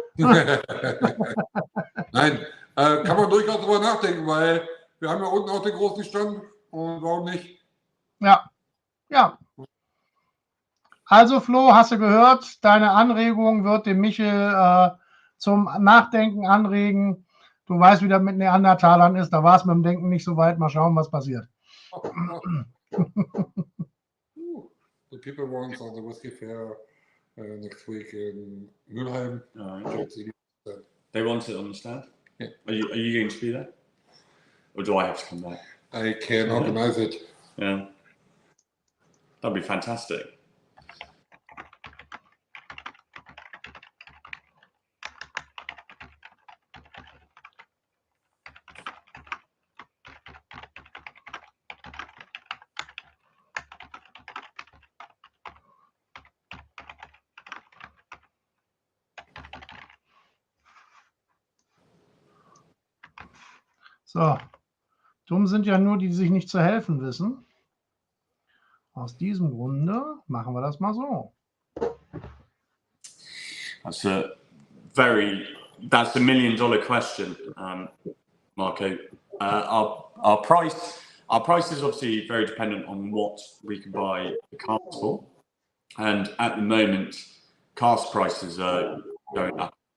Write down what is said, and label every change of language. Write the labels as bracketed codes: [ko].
[de] Nein, kann man durchaus drüber nachdenken, weil wir haben ja unten auch den großen Stand und warum nicht? Ja. Also Flo, hast du gehört, deine Anregung wird dem Michel zum Nachdenken anregen. Du weißt, wie das mit Neandertalern ist. Da war es mit dem Denken nicht so weit. Mal schauen, was passiert. [en] The people want on the Whisky Fair next week in Mülheim. They want it on the stand? Yeah. Are you going to be there? Or do I have to come back? I can organize it. Yeah. That'd be fantastic. [de] So, dumm sind ja nur die sich nicht zu helfen wissen. Aus diesem Grunde machen wir das mal so. [en] That's a $1 million question, Marco. Our price is obviously very dependent on what we can buy the cask for, and at the moment, cask prices are going up.